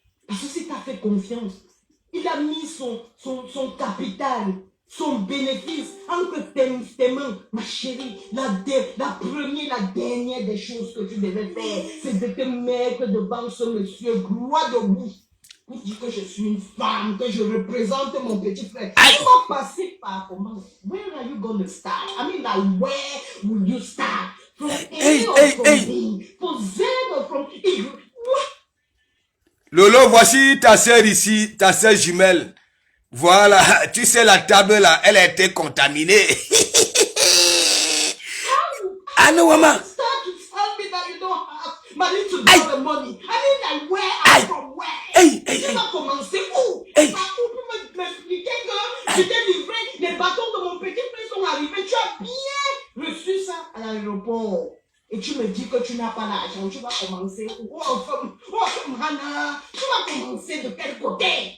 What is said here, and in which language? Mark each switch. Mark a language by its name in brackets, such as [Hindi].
[French] Parce que si tu as fait confiance, il a mis son capital, son bénéfice entre tes mains. Ma chérie, la dernière des choses que tu devais faire, c'est de te mettre devant ce monsieur droit debout. Pour dire que je suis une femme, que je représente mon petit frère. Tu vas passer par comment? [English] Where are you going to start? I mean, like, where will you start? From A or from B? From Z or from E? What? [French] Lolo, voici ta sœur ici, ta sœur jumelle. Voilà, tu sais la table là, elle a été contaminée. Ah non, maman. [English] Start to tell me that you don't have money to get the money. I mean, like, where are you from? [French] Where? Tu vas commencer où? Où pour m'expliquer que je t'ai livré, les bâtons de mon petit frère sont arrivés, tu as bien reçu ça à l'aéroport. Et tu me dis que tu n'as pas l'argent, tu vas commencer où? Hana, tu vas commencer de quel côté?